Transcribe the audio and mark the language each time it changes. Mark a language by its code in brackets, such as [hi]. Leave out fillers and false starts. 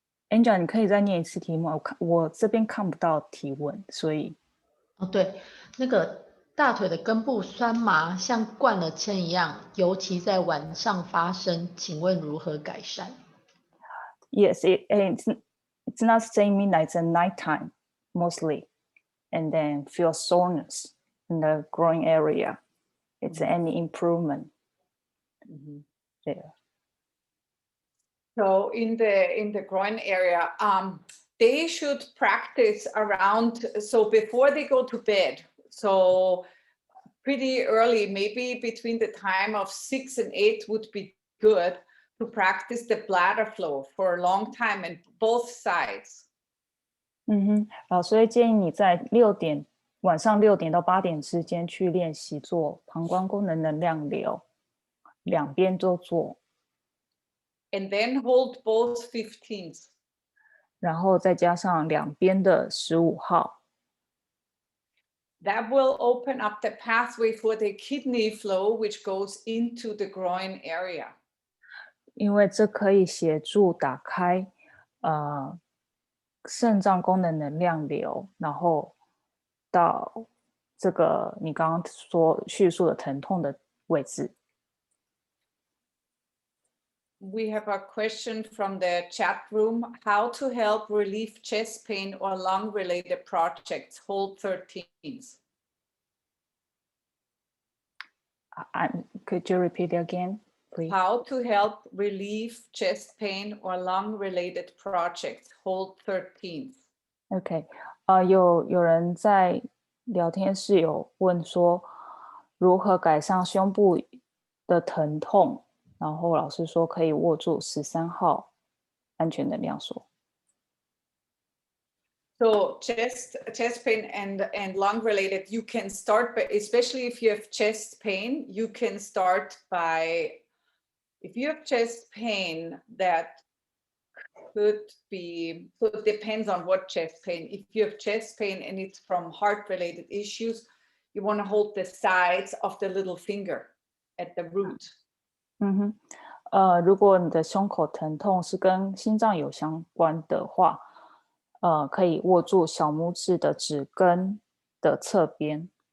[zh] Angela 你可以再念一次题目，我这边看不到提问，所以对，那个大腿的根部酸麻，像灌了铅一样，尤其在晚上发生，请问如何改善？ [en] Yes, it's not saying midnight, it's a nighttime mostly, and then feel soreness in the groin area. It's any improvement there? So in the groin area, they should practice around, so before they go to bed. So pretty early, maybe between the time of 6 and 8 would be good to practice the bladder flow for a long time and both sides. [zh] 所以建议你在晚上6点到8点之间去练习做膀胱功能能量流，两边都做。 [en] And then hold both 15s. [zh] 然后再加上两边的15号。 [en] That will open up the pathway for the kidney flow, which goes into the groin area. [zh] 因为这可以协助打开肾脏功能能量流，然后到这个你刚刚叙述的疼痛的位置。 [en] We have a question from the chat room. How to help relieve chest pain or lung-related projects? Hold 13s. Could you repeat again, please? How to help relieve chest pain or lung-related projects? Hold 13s. [zh] OK，有人在聊天室有问说，如何改善胸部的疼痛？然后老师说可以握住13号安全能量锁。 [en] So chest pain and lung related, you can start by, especially if you have chest pain, you can start by, if you have chest pain that could be, so it depends on what chest pain. If you have chest pain and it's from heart related issues, you want to hold the sides of the little finger at the root. [zh] 如果你的胸口疼痛是跟心脏有相关的话，可以握住小拇指的指根的侧边。